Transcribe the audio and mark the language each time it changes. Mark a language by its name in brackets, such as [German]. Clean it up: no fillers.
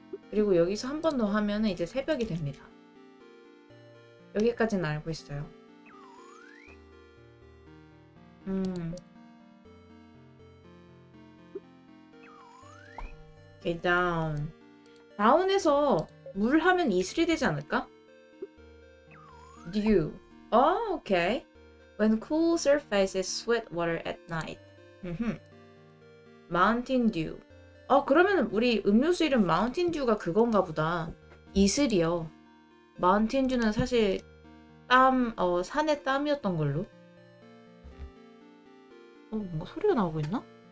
[Korean] 그리고 여기서 한 번 더 하면은 이제 새벽이 됩니다. 여기까지는 알고 있어요. 음, 오케이, 다운. 다운에서 물 하면 이슬이 되지 않을까? Dew. 오케이. [English] When cool surfaces sweat water at night. Mountain Dew. [Korean] 그러면 우리 음료수 이름 Mountain Dew가 그건가 보다. 이슬이요. Mountain Dew는 사실 산의 땀이었던 걸로. 뭔가 소리가 나오고 있나?